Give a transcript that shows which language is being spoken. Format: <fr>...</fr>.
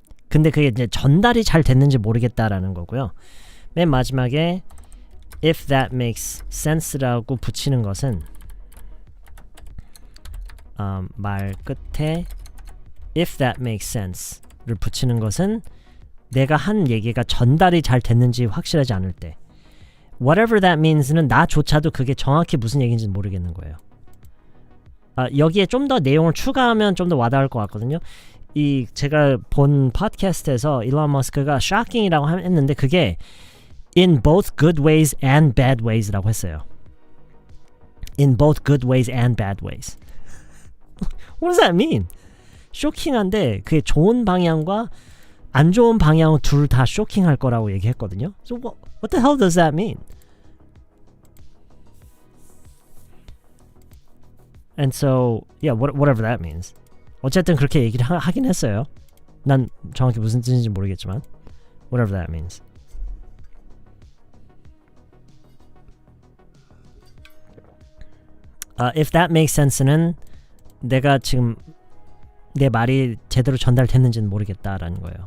<ko>근데 그게 이제 전달이 잘 됐는지 모르겠다라는 거고요. 맨 마지막에</ko> <en>if that makes sense</en> <ko>라고 붙이는 것은 말 끝에 if that makes sense를 붙이는 것은 내가 한 얘기가 전달이 잘 됐는지 확실하지 않을 때</ko> <en>whatever that means</en> <ko>는 나조차도 그게 정확히 무슨 얘기인지 모르겠는 거예요. 여기에 좀 더 내용을 추가하면 좀 더 와닿을 것 같거든요. 이 제가 본 팟캐스트에서 일론 머스크가 shocking이라고 했는데 그게</ko> <en>in both good ways and bad ways</en> <ko>라고 했어요.</ko> <en>In both good ways and bad ways. What does that mean?</en> <ko>쇼킹한데 그게 좋은 방향과 안 좋은 방향 둘 다 쇼킹할 거라고 얘기했거든요.</ko> <en>So what the hell does that mean? And so, yeah, whatever that means.</en> <ko>어쨌든 그렇게 얘기를 하긴 했어요. 난 정확히 무슨 뜻인지 모르겠지만</ko> <en>whatever that means. If that makes sense</en> <ko>는 내가 지금 내 말이 제대로 전달됐는지는 모르겠다라는 거예요.</ko>